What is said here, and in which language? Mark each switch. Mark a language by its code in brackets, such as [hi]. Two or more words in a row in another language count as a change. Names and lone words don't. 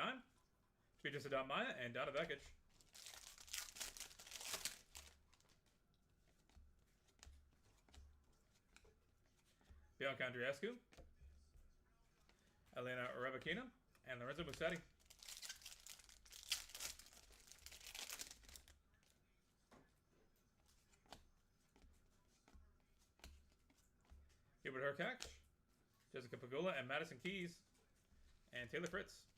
[en] Speeches to Maya and Donna Vekic. Bianca Andreescu, Elena Rebekina, and Lorenzo Musetti. Gilbert Hurkacz, Jessica Pegula, and Madison Keys, and Taylor Fritz.